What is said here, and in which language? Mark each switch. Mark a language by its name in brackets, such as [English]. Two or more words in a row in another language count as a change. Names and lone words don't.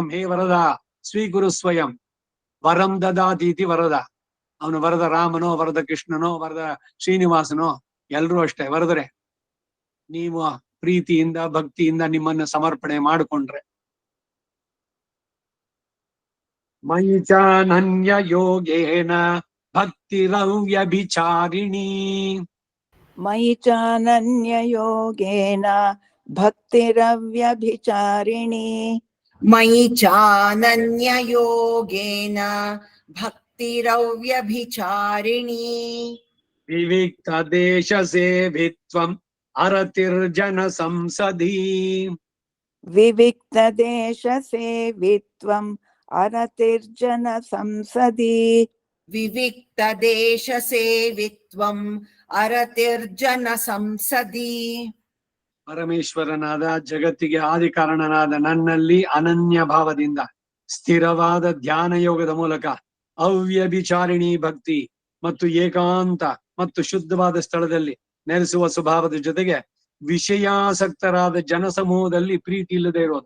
[Sanskrit] ಹೇ ವರದ ಸ್ವೀಕುರು ಸ್ವಯಂ. ವರಂ ದದಾತೀತಿ ವರದ. [Kannada] ಅವನು ವರದ ರಾಮನೋ, ವರದ ಕೃಷ್ಣನೋ, ವರದ ಶ್ರೀನಿವಾಸನೋ, ಎಲ್ರೂ ಅಷ್ಟೇ ವರದರೆ. ನೀವು ಪ್ರೀತಿಯಿಂದ ಭಕ್ತಿಯಿಂದ ನಿಮ್ಮನ್ನ ಸಮರ್ಪಣೆ ಮಾಡಿಕೊಂಡ್ರೆ. [Sanskrit] ಮೈಚಾನನ್ಯ ಯೋಗೇನ ಭಕ್ತಿರವ್ಯಭಿಚಾರಿಣಿ. ಮಯಿ ಚಾನನ್ಯ ಯೋಗೇನ ಭಕ್ತಿರವ್ಯಭಿಚಾರಿಣಿ. ಮಯಿ ಚಾನನ್ಯ ಯೋಗೇನ ಭಕ್ತಿರವ್ಯಭಿಚಾರಿಣಿ. ವಿವಿಕ್ತ ದೇಶ ಸೇವಿತ್ವಂ ಅರತಿರ್ಜನ ಸಂಸದಿ. विविक्तदेशसेवित्वम् अरतिर्जन संसदि विविक्तदेशसेवित्वम् अरतिर्जन संसदि [Kannada] ಪರಮೇಶ್ವರನಾದ ಜಗತ್ತಿಗೆ ಆದಿ ಕಾರಣನಾದ ನನ್ನಲ್ಲಿ ಅನನ್ಯ ಭಾವದಿಂದ ಸ್ಥಿರವಾದ ಧ್ಯಾನ ಯೋಗದ ಮೂಲಕ ಅವ್ಯಭಿಚಾರಿಣಿ ಭಕ್ತಿ ಮತ್ತು ಏಕಾಂತ ಮತ್ತು ಶುದ್ಧವಾದ ಸ್ಥಳದಲ್ಲಿ ನೆಲೆಸುವ ಸ್ವಭಾವದ ಜೊತೆಗೆ ವಿಷಯಾಸಕ್ತರಾದ ಜನಸಮೂಹದಲ್ಲಿ ಪ್ರೀತಿ ಇಲ್ಲದೆ ಇರೋದು.